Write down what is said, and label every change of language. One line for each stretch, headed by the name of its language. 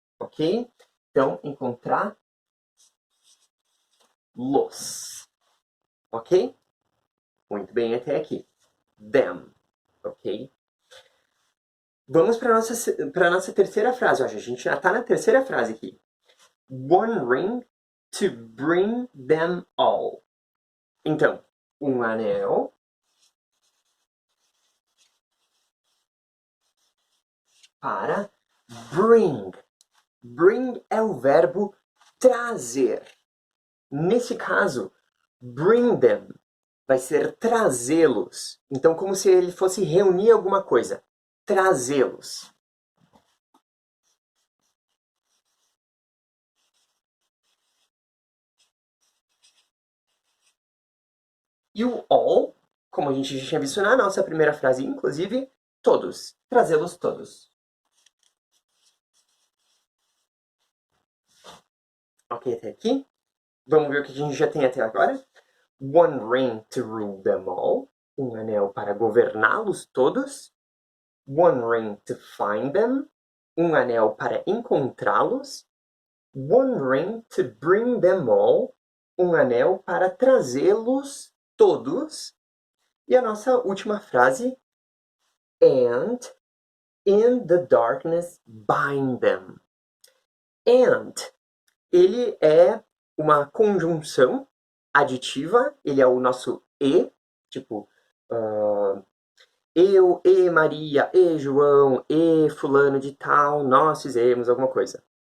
Portuguese: ok? Então, encontrar los, ok? Muito bem até aqui. Them, ok? Vamos para a nossa terceira frase. Ó, a gente já está na terceira frase aqui.
English: One ring to bring them all.
Portuguese: Então, um anel para bring. Bring é o verbo trazer. Nesse caso, bring them vai ser trazê-los. Então, como se ele fosse reunir alguma coisa. Trazê-los. E o all, como a gente já tinha visto na nossa primeira frase, inclusive, todos. Trazê-los todos. Ok, até aqui. Vamos ver o que a gente já tem até agora.
English: One ring to rule them all.
Portuguese: Um anel para governá-los todos.
English: One ring to find them.
Portuguese: Um anel para encontrá-los.
English: One ring to bring them all.
Portuguese: Um anel para trazê-los todos. E a nossa última frase.
English: And in the darkness bind them.
Portuguese: And, ele é uma conjunção aditiva, ele é o nosso e, tipo, eu, e Maria, e João, e fulano de tal, nós fizemos alguma coisa.